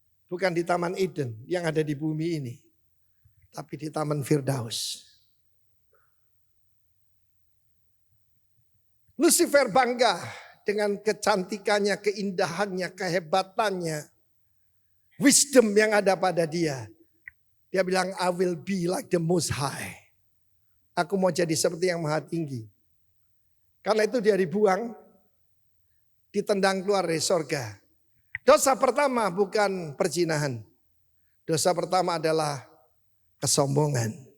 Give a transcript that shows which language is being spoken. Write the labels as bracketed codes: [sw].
[id] Bukan di Taman Eden yang ada di bumi ini, tapi di Taman Firdaus. Lucifer bangga dengan kecantikannya, keindahannya, kehebatannya, wisdom yang ada pada dia. Dia bilang, [en] I will be like the most high. [id] Aku mau jadi seperti yang maha tinggi. Karena itu dia dibuang, ditendang keluar dari sorga. Dosa pertama bukan perzinahan. Dosa pertama adalah kesombongan.